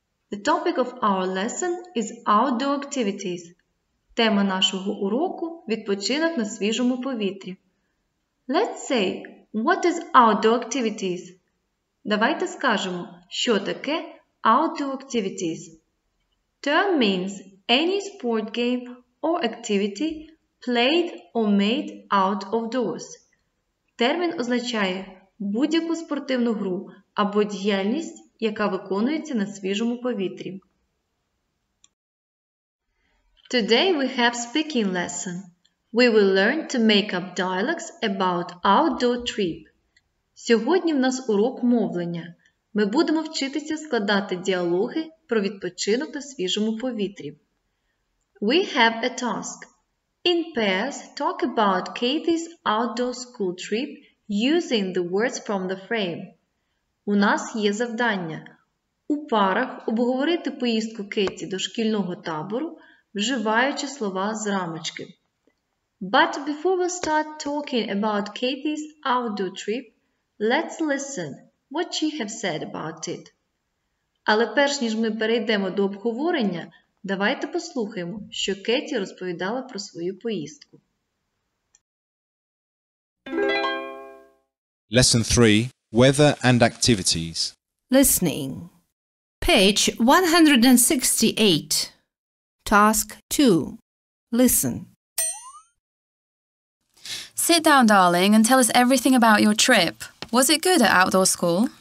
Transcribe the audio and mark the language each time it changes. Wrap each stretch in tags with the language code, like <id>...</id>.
<en>The topic of our lesson is outdoor activities.</en> <uk>Тема нашого уроку – відпочинок на свіжому повітрі.</uk> <en>Let's say, what is outdoor activities?</en> <uk>Давайте скажемо, що таке outdoor activities.</uk> <en>Term means any sport game or activity played or made out of doors.</en> <uk>Термін означає будь-яку спортивну гру або діяльність, яка виконується на свіжому повітрі.</uk> <en>Today we have speaking lesson. We will learn to make up dialogues about outdoor trip.</en> <uk>Сьогодні в нас урок мовлення. Ми будемо вчитися складати діалоги про відпочинок на свіжому повітрі.</uk> <en>We have a task. In pairs, talk about Katie's outdoor school trip using the words from the frame.</en> <uk>У нас є завдання. У парах обговорити поїздку Кеті до шкільного табору, вживаючи слова з рамочки.</uk> <en>But before we start talking about Katie's outdoor trip, let's listen what she have said about it.</en> <uk>Але перш ніж ми перейдемо до обговорення, давайте послухаємо, що Кеті розповідала про свою поїздку.</uk> <en>Lesson 3. Weather and activities. Listening. Page 168. Task 2. Listen. Sit down, darling, and tell us everything about your trip. Was it good at outdoor school?</en>